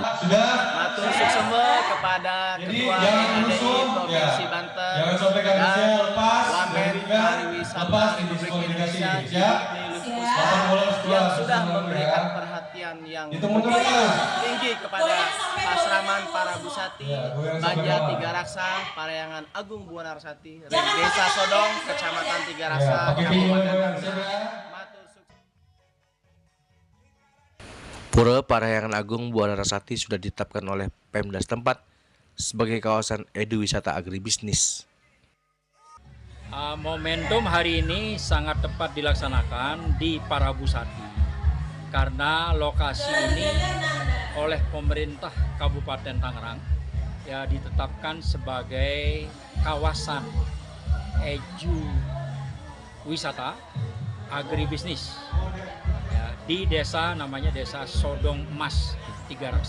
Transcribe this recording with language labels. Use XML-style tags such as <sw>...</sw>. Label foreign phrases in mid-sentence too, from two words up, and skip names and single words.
<ban>Matur suksema</ban> <id>kepada Ketua PHDI Provinsi Banten dan Wamen Pariwisata Republik Indonesia yang sudah memberikan perhatian yang tinggi kepada Pasraman Parabusati Banjar Tiga Raksa Parahyangan Agung Buana Rasati Desa Sodong, Kecamatan Tiga Raksa, Kabupaten Banten. Pura Parahyangan Agung Buana Rasati sudah ditetapkan oleh Pemda setempat sebagai kawasan eduwisata agribisnis. Momentum hari ini sangat tepat dilaksanakan di Parabusati karena lokasi ini oleh pemerintah Kabupaten Tangerang ya ditetapkan sebagai kawasan edu wisata agribisnis ya, di desa namanya Desa Sodong Mas Tiga Raksa.</id>